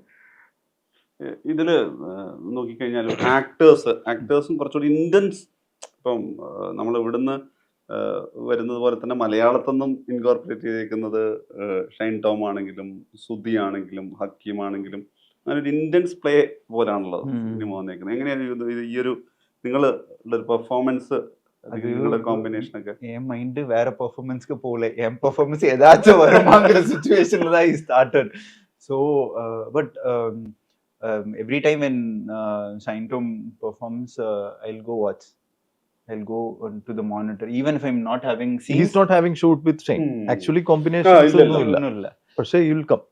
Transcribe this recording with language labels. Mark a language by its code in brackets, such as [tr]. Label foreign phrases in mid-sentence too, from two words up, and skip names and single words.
[ml] ഇതില് നോക്കിക്കഴിഞ്ഞാൽ ആക്ടേഴ്സും കുറച്ചുകൂടി ഇന്റൻസ്, ഇപ്പം നമ്മൾ ഇവിടുന്ന് വരുന്നത് പോലെ തന്നെ മലയാളത്തിൽ നിന്നും ഇൻകോർപ്പറേറ്റ് ചെയ്തേക്കുന്നത് ഷൈൻ ടോം ആണെങ്കിലും സുധി ആണെങ്കിലും ഹക്കീം ആണെങ്കിലും അങ്ങനെ ഒരു ഇന്റൻസ് പ്ലേ പോലാണുള്ളത് സിനിമ വന്നേക്കുന്നത്. എങ്ങനെയാണ് ഈ ഒരു നിങ്ങളുടെ ഒരു പെർഫോമൻസ്, നിങ്ങളുടെ കോമ്പിനേഷൻ ഒക്കെ? [ta] என் மைண்ட் வேற பெர்ஃபார்மன்ஸ்க்கு போகல, என் பெர்ஃபார்மன்ஸ் ஏதாச்சும் வருமாங்கிற சுச்சுவேஷன்ல தான் [en] I started. so but every time when Shine Tom performs, I'll go watch. I'll go to the monitor even if I'm not having scenes. He's not having shoot with Shane. Actually combinations illa. പക്ഷേ you will come.